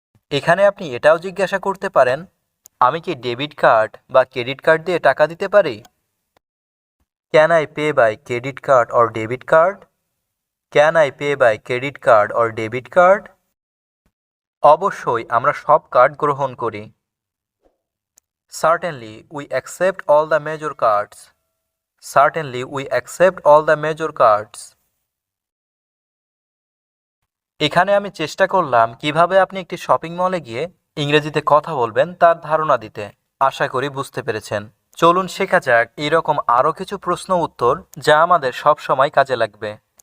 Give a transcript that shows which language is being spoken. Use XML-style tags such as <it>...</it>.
<bn>এখানে আপনি এটাও জিজ্ঞাসা করতে পারেন, আমি কি ডেবিট কার্ড বা ক্রেডিট কার্ড দিয়ে টাকা দিতে পারি?</bn> <en>Can I pay by credit card or debit card? Can I pay by credit card or debit card?</en> <bn>অবশ্যই, আমরা সব কার্ড গ্রহণ করি।</bn> <en>Certainly, we accept all the major cards. Certainly, we accept all the major cards.</en> <bn>এখানে আমি চেষ্টা করলাম কিভাবে আপনি একটি শপিং মলে গিয়ে ইংরেজিতে কথা বলবেন তার ধারণা দিতে। আশা করি বুঝতে পেরেছেন। চলুন শেখা যাক এরকম আরও কিছু প্রশ্ন উত্তর যা আমাদের সব সময় কাজে লাগবে।</bn>